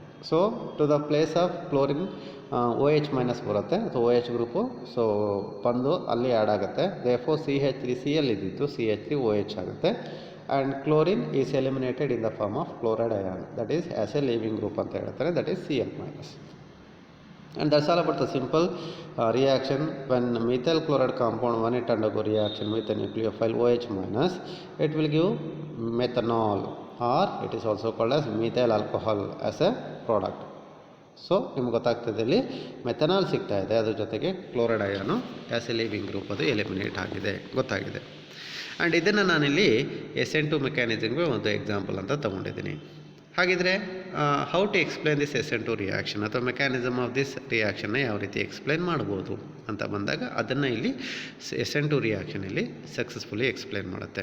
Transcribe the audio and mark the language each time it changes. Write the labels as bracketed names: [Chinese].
[English] so to the place of chlorine [Kannada] OH minus ಬರುತ್ತೆ ಅಥವಾ OH group so ಬಂದು ಅಲ್ಲಿ ಆ್ಯಡ್ ಆಗುತ್ತೆ. [English] ದೇಫೋ CH3Cl [Kannada] ಇದ್ದಿತ್ತು [English] CH3OH ಆಗುತ್ತೆ, and chlorine is eliminated in the form of chloride ion, that is as a leaving group [Kannada] ಅಂತ ಹೇಳ್ತಾರೆ, [English] That is Cl minus. And that's all about the simple reaction when methyl chloride compound when it undergo reaction with a nucleophile OH minus, it will give methanol, or it is also called as methyl alcohol as a product. [Kannada] So ನಿಮ್ಗೆ ಗೊತ್ತಾಗ್ತದೆ ಇಲ್ಲಿ methanol ಸಿಗ್ತಾ ಇದೆ, ಅದ್ರ ಜೊತೆಗೆ chloride ion [English] as a leaving group [Kannada] ಅದು eliminate ಗೊತ್ತಾಗಿದೆ. And ಇದನ್ನು ನಾನಿಲ್ಲಿ SN2 ಮೆಕ್ಯಾನಿಸಮ್ಗೆ ಒಂದು ಎಕ್ಸಾಂಪಲ್ ಅಂತ ತೊಗೊಂಡಿದ್ದೀನಿ. ಹಾಗಿದ್ರೆ [English] how to explain this SN2 reaction [Kannada] ಅಥವಾ ಮೆಕ್ಯಾನಿಸಮ್ ಆಫ್ ದಿಸ್ ರಿಯಾಕ್ಷನ್ನ ಯಾವ ರೀತಿ ಎಕ್ಸ್ಪ್ಲೇನ್ ಮಾಡ್ಬೋದು ಅಂತ ಬಂದಾಗ ಅದನ್ನು ಇಲ್ಲಿ SN2 ರಿಯಾಕ್ಷನಲ್ಲಿ ಸಕ್ಸಸ್ಫುಲಿ ಎಕ್ಸ್ಪ್ಲೇನ್ ಮಾಡುತ್ತೆ.